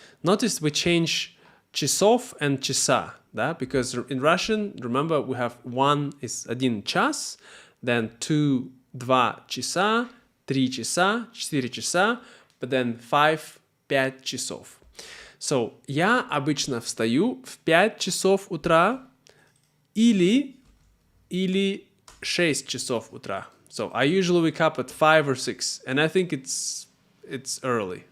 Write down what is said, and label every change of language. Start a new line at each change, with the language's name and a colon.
English: Notice we change часов and часа, да? Because in Russian, remember, we have one is 1 час, then 2 часа, 3 часа, 4 часа, but then 5 часов.
Russian: So, я обычно встаю в 5 часов утра или 6 часов утра.
English: So, I usually wake up at 5 or 6, and I think it's early.